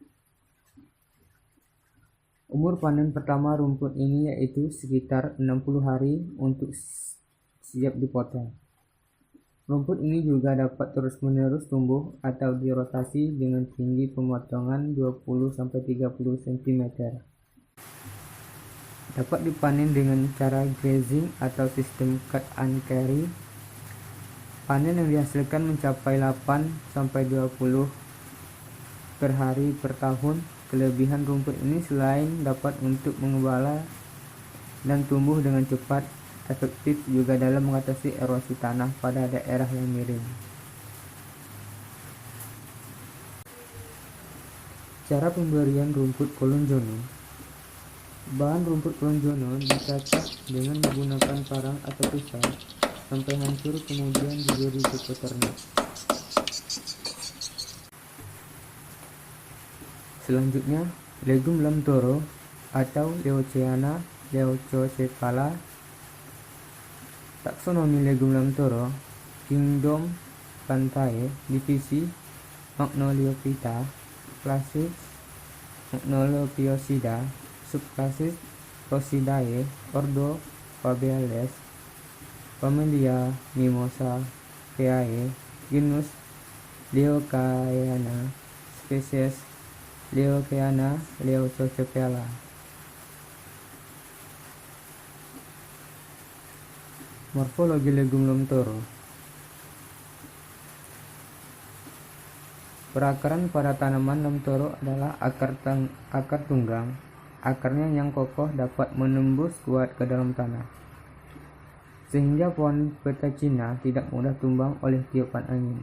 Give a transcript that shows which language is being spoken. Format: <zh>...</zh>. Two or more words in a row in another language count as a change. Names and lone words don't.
<id>Umur panen pertama rumput ini yaitu sekitar 60 hari untuk siap dipotong. Rumput ini juga dapat terus-menerus tumbuh atau dirotasi dengan tinggi pemotongan 20-30 cm. Dapat dipanen dengan cara grazing atau sistem</id> <en>cut and carry.</en> <id>Panen yang dihasilkan mencapai 8-20 per hari per tahun. Kelebihan rumput ini selain dapat untuk mengembala dan tumbuh dengan cepat, efektif juga dalam mengatasi erosi tanah pada daerah yang miring. Cara pemberian rumput klonjono. Bahan rumput klonjono dicacah dengan menggunakan parang atau pisau sampai hancur, kemudian diberi ke peternak. Selanjutnya, legum lamtoro atau Leucoena leucocephala. Taksonomi legum lamtoro, kingdom Plantae, divisi Magnoliophyta, klasis Magnoliophyosida, subklasis Rhosidae, ordo Fabaceae, familia Mimosaceae, genus Leucaena, spesies Leucaena leucocephala. Morfologi legum lamtoro. Perakaran pada tanaman lamtoro adalah akar tunggang. Akarnya yang kokoh dapat menembus kuat ke dalam tanah, sehingga pohon peta Cina tidak mudah tumbang oleh tiupan angin.</id>